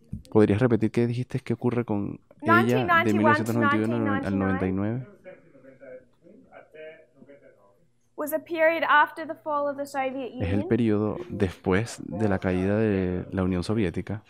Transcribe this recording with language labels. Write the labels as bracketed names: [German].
[Spanish] ¿Podrías repetir qué dijiste que ocurre con ella de 1991 al 99? [English] Was a period after the fall of the Soviet [Spanish] Es el [English] Union [Spanish] periodo después de la caída de la Unión Soviética,